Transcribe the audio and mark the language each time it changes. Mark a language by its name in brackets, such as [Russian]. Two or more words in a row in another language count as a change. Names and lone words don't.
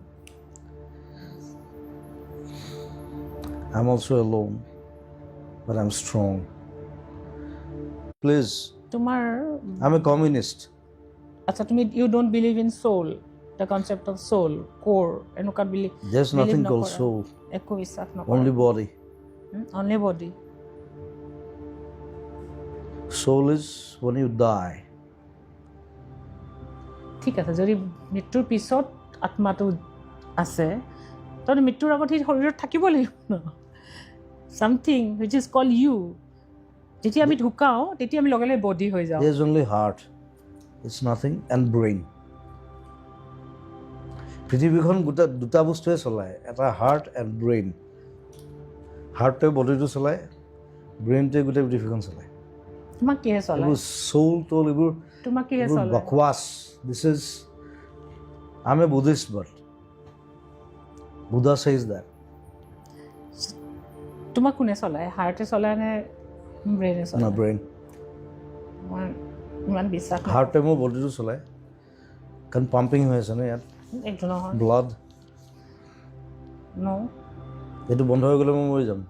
[English] I'm also alone, but I'm strong. Please, [Assamese] তোমার [English] I'm a communist. [Assamese] আচ্ছা তুমি [English] you don't believe in soul, the concept of soul, core, এনেকুৱা There's nothing called soul, [Assamese] একো বিশ্বাস নকৰা [English] only body. only body. Soul is when you die. [Assamese] ঠিক আছে যদি মৃত্যুৰ পিছত আত্মাটো আছে তখন মৃত্যুৰ আগত সেই শৰীৰত থাকিব লাগিব ন [English] something which is called you. [Assamese] যেতিয়া আমি ঢুকাও তেতিয়া আমি লগে লগে বডি হৈ যাওঁ [English] There's only heart. It's nothing, and brain. [Assamese] পৃথিৱীখন দুটা বস্তুৱে চলায়, এটা [English] heart and brain. [Assamese] হাৰ্টটোৱে বডিটো চলায়, ব্ৰেইনটোৱে গোটেই পৃথিৱীখন চলায়। তোমাক কিহে চলায়? এইবোৰ চৌল তোল এইবোৰ তোমাক কিহে চলায়? বকৱাছ। [English] This is, I'm a Buddhist, but Buddha says that. [Assamese] তোমাক কোনে চলায়? হাৰ্টে চলায় নে ব্ৰেইনে [English] No, [Assamese] চলায়? [English] brain. [Assamese] ইমান বিশ্বাস নাই। হাৰ্টে মোৰ বডিটো চলায়, কাৰণ পাম্পিং হৈ আছে ন ইয়াত, এইটো নহয় ব্লাড। নো এইটো বন্ধ হৈ গ'লে মই মৰি যাম।